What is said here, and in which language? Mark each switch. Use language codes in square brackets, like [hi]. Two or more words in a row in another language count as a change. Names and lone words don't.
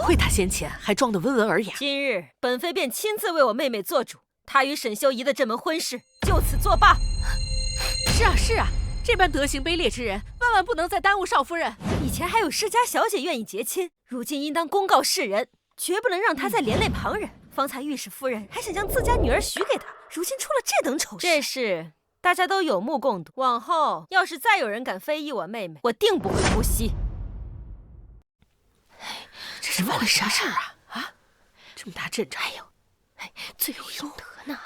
[zh] 虧他先前還裝得溫文爾雅。今日本妃便親自為我妹妹做主，她與沈修儀的這門婚事就此作罷。是啊是啊， 這般德行卑劣之人，萬萬不能再耽誤少夫人。以前還有世家小姐願意结親，如今應當公告世人，絕不能讓她再连累旁人。方才御史夫人还想将自家女兒许給他，如今出了这等醜事，這事大家都有目共睹。往後要是再有人敢非議我妹妹，我定不會姑息。這是怎麼回事啊？啊，這麼大陣仗，罪有應得呢。